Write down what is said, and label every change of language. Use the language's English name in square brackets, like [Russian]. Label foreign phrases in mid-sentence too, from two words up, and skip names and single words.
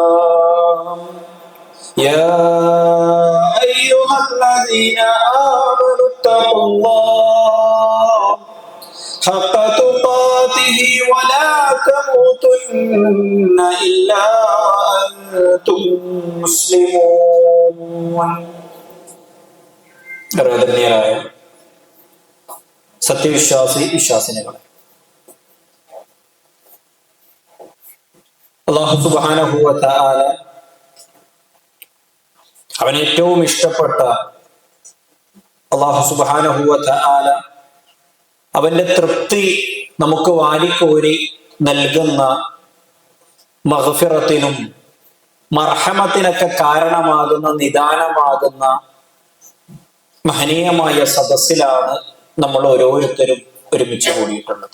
[Arabic] يا أيها الذين آمنوا اتقوا الله حق تقاته ولا تموتن إلا أنتم مسلمون. [Malayalam] സത്യവിശ്വാസിനികളെ, [Arabic] الله سبحانه وتعالى [Malayalam] അവൻ ഏറ്റവും ഇഷ്ടപ്പെട്ട [Arabic] الله سبحانه وتعالى [Malayalam] അവന്റെ തൃപ്തി നമുക്ക് വാരിക്കോരി നൽകുന്ന മഗ്ഫിറത്തിനും മർഹമത്തിനൊക്കെ കാരണമാകുന്ന നിദാനമാകുന്ന മഹനീയമായ സദസ്സിലാണ് നമ്മൾ ഓരോരുത്തരും ഒരുമിച്ച് കൂടിയിട്ടുള്ളത്.